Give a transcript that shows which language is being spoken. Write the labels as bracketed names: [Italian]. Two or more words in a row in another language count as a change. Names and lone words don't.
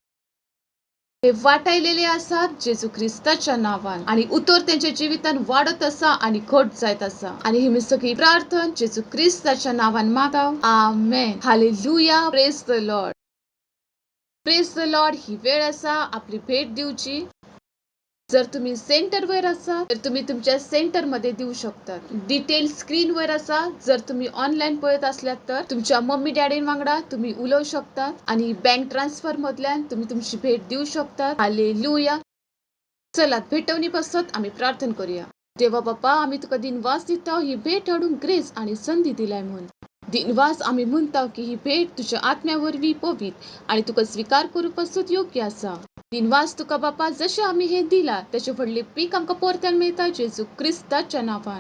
[Konkani] हे वाटायलेले आसात जेजू ख्रिस्ताच्या नावान आणि उतर त्यांच्या जिवितान वाडत आसा आणि घट जायत आसा. आणि ही सगळी प्रार्थना जेजू ख्रिस्ताच्या नावान मागता. [English] Amen. Hallelujah. Praise the Lord. Praise the Lord. [Konkani] ही वेळ आसा आपली भेट दिवची. [Marathi] जर तुम्ही सेंटरवर असा तर तुम्ही तुमच्या सेंटरमध्ये देऊ शकता. [Konkani] डिटेल स्क्रीनवर असा. [Marathi] जर तुम्ही ऑनलाईन पळत असल्यात तर तुमच्या मम्मी डॅडीन वांगडा तुम्ही उलवू शकता आणि [English] bank transfer [Marathi] मधल्यान तुम्ही तुमची भेट देऊ शकता. [Konkani] हालेलुया. चला भेटवणी पासत आम्ही प्रार्थना करूया. देवा बापा, आम्ही तुका दिनवास दिता ही भेट हाडून ग्रेस आणि संधी दिलाय म्हणून. दिनवास आम्ही म्हणता की ही भेट तुझ्या आत्म्यावरवी पवित्र आणि तुका स्वीकार करू पासत योग्य आसा. दिनवास तुका बापा, जशे आम्ही हे दिला त्याचे फडले पीक आमकां परत्यान मेळटा जेजू ख्रिस्ताच्या नावान.